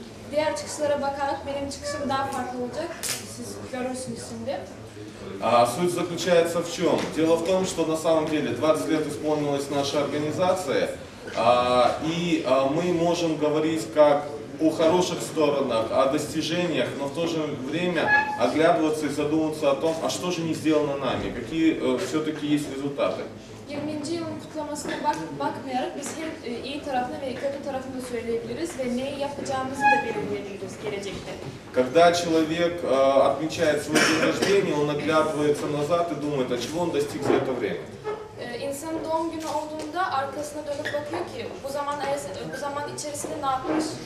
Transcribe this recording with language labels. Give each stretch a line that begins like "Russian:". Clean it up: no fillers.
Turkish: Diğer çıkışlara bakarak benim çıkışım daha farklı olacak. Siz görürsünüz şimdi.
Russian: Суть заключается в чем? Дело в том, что на самом деле 20 лет исполнилась наша организация, и мы можем говорить как о хороших сторонах, о достижениях, но в то же время оглядываться и задумываться о том, а что же не сделано нами, какие все-таки есть результаты.
Turkish: 20. yılın kutlamasına bakmayarak biz hem iyi tarafını ve kötü tarafını da söyleyebiliriz ve neyi yapacağımızı da belirleyebiliriz gelecekte.
Russian: Когда человек отмечает свой день рождения, он оглядывается назад и думает, а чего он достиг за это время.
Turkish: İnsanın doğum günü olduğunda arkasına dönüp bakıyor ki bu zaman içerisinde ne yapmış?